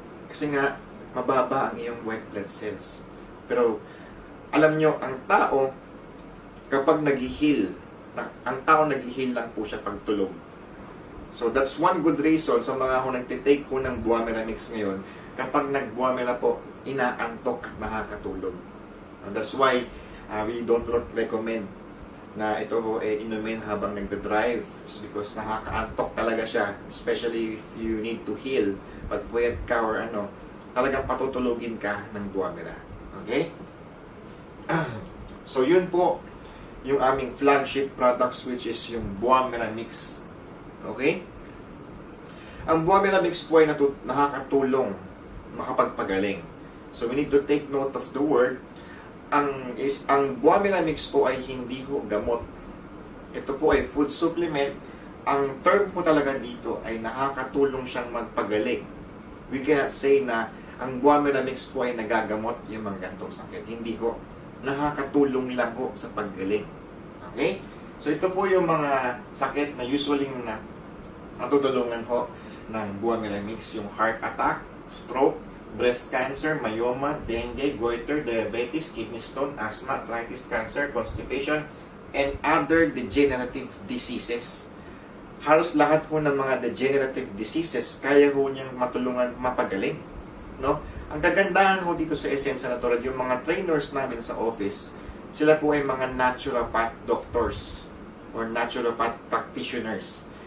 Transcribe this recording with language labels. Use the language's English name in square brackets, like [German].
[Filipino] Kasi nga, mababa ang iyong white blood cells. Pero, alam nyo, ang tao, kapag nag-heal, ang tao nag-heal lang po siya pag tulog. [English] So, that's one good reason [Filipino] sa mga ako nagtitake ko ng Buwamera Mix ngayon, kapag nag-Buwamera po, inaantok at nakakatulog. [English] That's why, we don't recommend [Filipino] na ito ho inumin habang nagda-drive. [English] It's because [Filipino] nakakaantok talaga siya, [English] especially if you need to heal. [Filipino] Pag puyat ka or talagang patutulugin ka ng Buwamera. Okay? So, yun po yung aming flagship products, which is yung Buwamera Mix. Okay? Ang Buwamera Mix po ay nakakatulong makapagpagaling. [English] So, we need to take note of the word. [Filipino] Ang Buwamera Mix po ay hindi ho gamot. Ito po ay food supplement. Ang term po talaga dito ay nakakatulong siyang magpagaling. [English] We cannot say [Filipino] na ang Buwamera Mix po ay nagagamot yung mga gantong sakit. Hindi ho. Nakakatulong lang ho sa paggaling. Okay? So ito po yung mga sakit na usually natutulungan ho ng Buwamera Mix. [English] Yung heart attack, stroke, breast cancer, myoma, dengue, goiter, diabetes, kidney stone, asthma, arthritis, cancer, constipation, and other degenerative diseases. [Filipino] Halos lahat ho ng mga degenerative diseases kaya ho niyang matulungan mapagaling. No? Ang kagandahan ho dito sa Essensa Natural, yung mga trainers namin sa office, sila po ay mga naturopath doctors or naturopath practitioners.